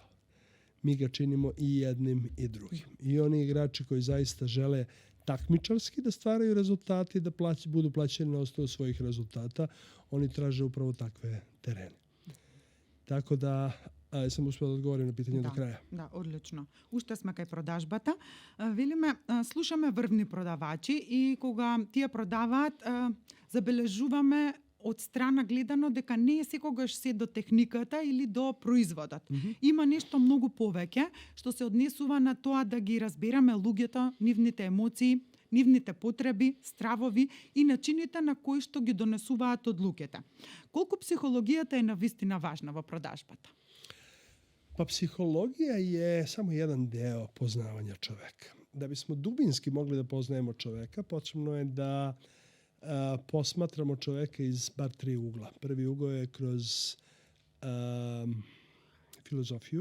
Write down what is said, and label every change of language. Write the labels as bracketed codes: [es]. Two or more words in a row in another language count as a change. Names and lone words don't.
[sr] Mi ga činimo i jednim i drugim. I oni igrači koji zaista žele takmičarski da stvaraju rezultati, da budu plaćeni na osnovu svojih rezultata, oni traže upravo takve terene. Tako da sam uspela da odgovorim na pitanje do kraja. [mk] Да, одлично. Уште сме кај продажбата. Велиме, слушаме врвни продавачи и кога тие продаваат, забележуваме од страна гледано дека не е секогаш се до техниката или до производот. Има нешто многу повеќе што се однесува на тоа да ги разбереме луѓето, нивните емоции, нивните потреби, стравови и начините на кои што ги донесуваат одлуките. Колку психологијата е навистина важна во продажбата? [sr] Pa psihologija je samo jedan deo poznavanja čoveka. Da bismo dubinski mogli da poznajemo čoveka, potrebno je da posmatramo čoveka iz bar 3 ugla. Prvi ugao je kroz filozofiju.